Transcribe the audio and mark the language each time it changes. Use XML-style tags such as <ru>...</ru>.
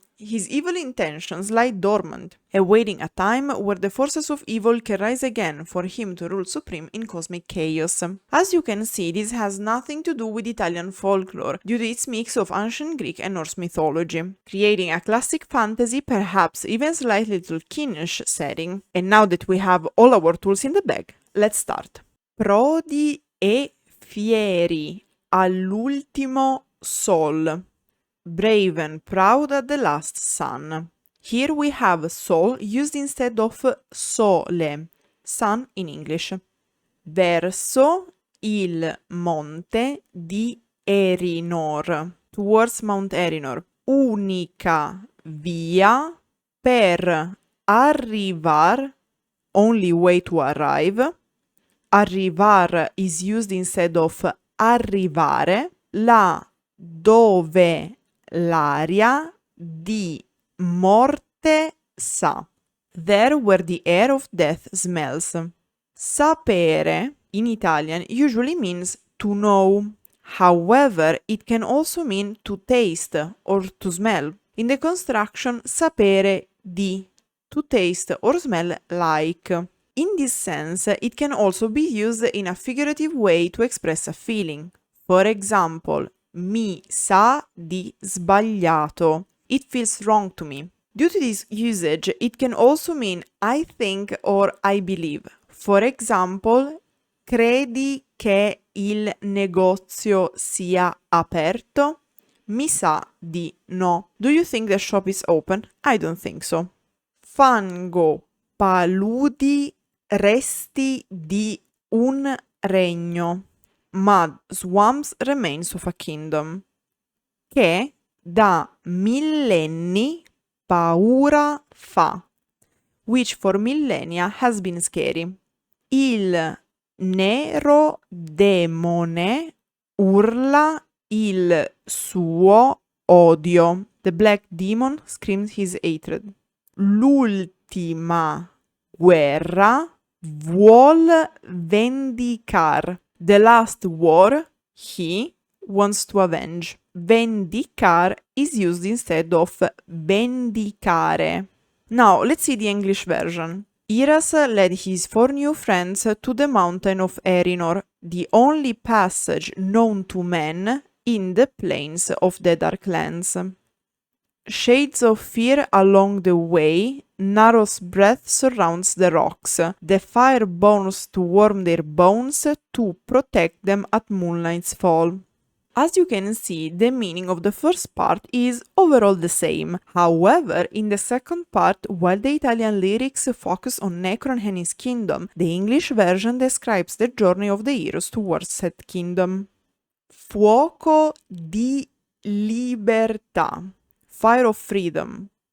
<en>His evil intentions lie dormant, awaiting a time where the forces of evil can rise again for him to rule supreme in cosmic chaos. As you can see, this has nothing to do with Italian folklore due to its mix of ancient Greek and Norse mythology, creating a classic fantasy, perhaps even slightly Tolkienish setting. And now that we have all our tools in the bag, let's start.</en> <it>Prodi e fieri all'ultimo sol.</it> <en>Brave and proud at the last sun. Here we have sol used instead of sole, sun in English.</en> <it>Verso il monte di Erinor,</it> <en>towards Mount Erinor.</en> <it>Unica via per arrivar,</it> <en>only way to arrive. Arrivar is used instead of arrivare.</en> <it>Là dove l'aria di morte sa.</it> <en>There where the air of death smells. Sapere, in Italian, usually means to know. However, it can also mean to taste or to smell. In the construction, sapere di, to taste or smell like. In this sense, it can also be used in a figurative way to express a feeling. For example,</en> <it>mi sa di sbagliato.</it> <en>It feels wrong to me. Due to this usage, it can also mean I think or I believe. For example,</en> <it>credi che il negozio sia aperto? Mi sa di no.</it> <en>Do you think the shop is open? I don't think so.</en> <it>Fango, paludi, resti di un regno.</it> <en>Mud, swamps, remains of a kingdom.</en> <it>Che da millenni paura fa,</it> <en>which for millennia has been scary.</en> <it>Il nero demone urla il suo odio.</it> <en>The black demon screams his hatred.</en> <it>L'ultima guerra vuol vendicar.</it> <en>The last war, he wants to avenge. Vendicar is used instead of vendicare. Now, let's see the English version. Iras led his 4 new friends to the mountain of Erinor, the only passage known to men in the plains of the Dark Lands. Shades of fear along the way, Narrow's breath surrounds the rocks. The fire burns to warm their bones, to protect them at moonlight's fall. As you can see, the meaning of the first part is overall the same. However, in the second part, while the Italian lyrics focus on Necron and his kingdom, the English version describes the journey of the heroes towards said kingdom.</en> <it>Fuoco di libertà,</it> <en>fire of freedom.</en>